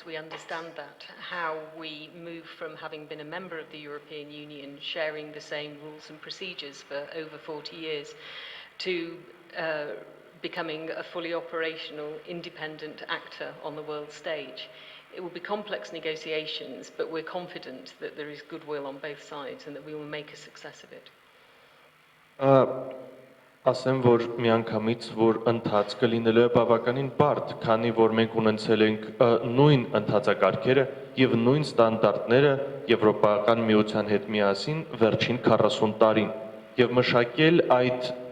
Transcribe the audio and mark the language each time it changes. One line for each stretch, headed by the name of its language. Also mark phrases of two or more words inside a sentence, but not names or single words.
English: We understand that, how we move from having been a member of the European Union, sharing the same rules and procedures for over 40 years, to becoming a fully operational, independent actor on the world stage. It will be complex negotiations, but we're confident that there is goodwill on both sides and that we will make a success of it.
Armenian: Ասեմ, որ միանգամից, որ ընթացքը լինելու է բավականին բարդ, քանի որ մենք ունեցել ենք նույն ընթացակարգերը եւ նույն ստանդարտները Եվրոպական միության հետ միասին վերջին 40 տարին եւ մշակել այդ